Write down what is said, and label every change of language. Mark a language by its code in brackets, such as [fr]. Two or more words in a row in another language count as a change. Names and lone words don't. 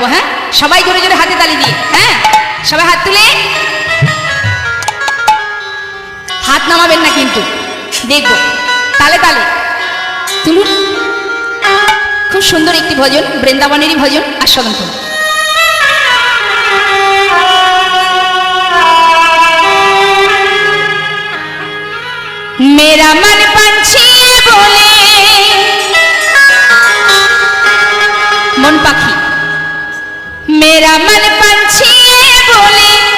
[bn] হ্যাঁ, সবাই জোরে জোরে হাতে তালি দিয়ে, হ্যাঁ সবাই হাত তুলে। হাত নামাবেন না কিন্তু, দেখবো তালে তালে তুলুন। খুব সুন্দর একটি ভজন, বৃন্দাবনেরই ভজন, আস্বাদন করুন। [hi] मेरा मन पंछी बोले, [bn] মন পাখি, [hi] मेरा मन पंछी बोले